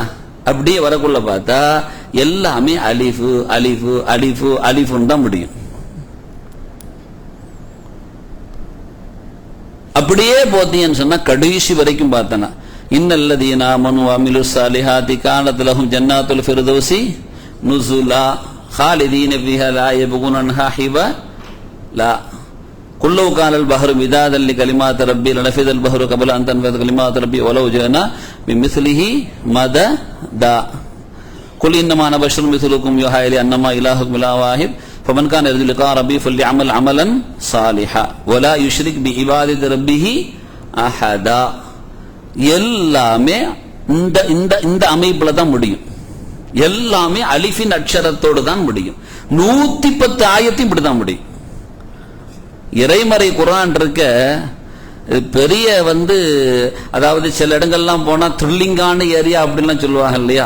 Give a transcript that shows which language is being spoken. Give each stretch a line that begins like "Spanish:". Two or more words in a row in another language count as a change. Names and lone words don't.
Tamil: அப்படியே வரக்குள்ள பார்த்தா எல்லாமே அலிஃபு அலிஃபு அலிஃபு அலிஃபுன்னு தான் முடியும். அப்படியே போத்தீங்கன்னு சொன்னா கடைசி வரைக்கும் பார்த்தனா
Arabic: إن الذين آمنوا وعملوا الصالحات كانت لهم جنات الفردوس نزلا خالدين فيها لا يبغون عنها حولا كلو كان البحر مدادا لكلمات ربي لنفذ البحر قبل أن تنفذ كلمات ربي ولو جئنا بمثله مددا قل إنما أنا بشر مثلكم يوحى إلي أنما إلهكم إله واحد فمن كان يرجو لقاء ربي فليعمل عملا صالحا ولا يشرك بعبادة ربه أحدا.
Tamil: எல்லாமே இந்த அமைப்புல தான் முடியும். எல்லாமே அலிஃபின் அக்ஷரத்தோடு தான் முடியும். 110 ஆயத்தையும் இப்படிதான் முடியும். இறைமறை குர்ஆன் இருக்க பெரிய அதாவது சில இடங்கள்லாம் போனா த்ரில்லிங்கான ஏரியா அப்படின்லாம் சொல்லுவாங்க இல்லையா?